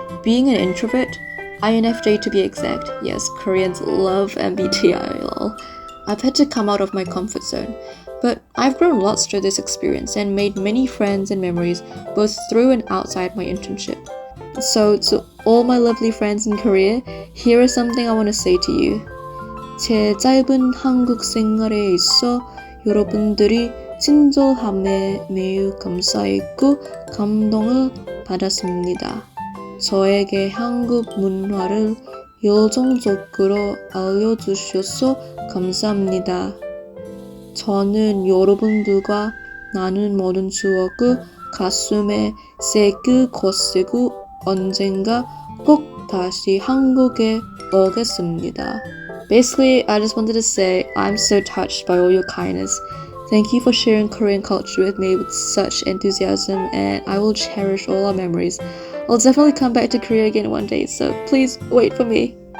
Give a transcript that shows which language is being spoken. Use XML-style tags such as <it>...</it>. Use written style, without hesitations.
<en>Being an introvert, INFJ to be exact, yes, Koreans love MBTI lol. I've had to come out of my comfort zone, but I've grown lots through this experience and made many friends and memories both through and outside my internship. So to all my lovely friends in Korea, here is something I want to say to you.</en> <ko>제 짧은 한국 생활에 있어 여러분들이 친절함에 매우 감사했고 감동을 받았습니다. 저에게 한국 문화를 열정적으로 알려주셔서 감사합니다. 저는 여러분들과 나눈 모든 추억을 가슴에 새길 것이고 언젠가 꼭 다시 한국에 오겠습니다.</ko> <en>Basically, I just wanted to say I'm so touched by all your kindness. Thank you for sharing Korean culture with me with such enthusiasm, and I will cherish all our memories. I'll definitely come back to Korea again one day, so please wait for me.</en>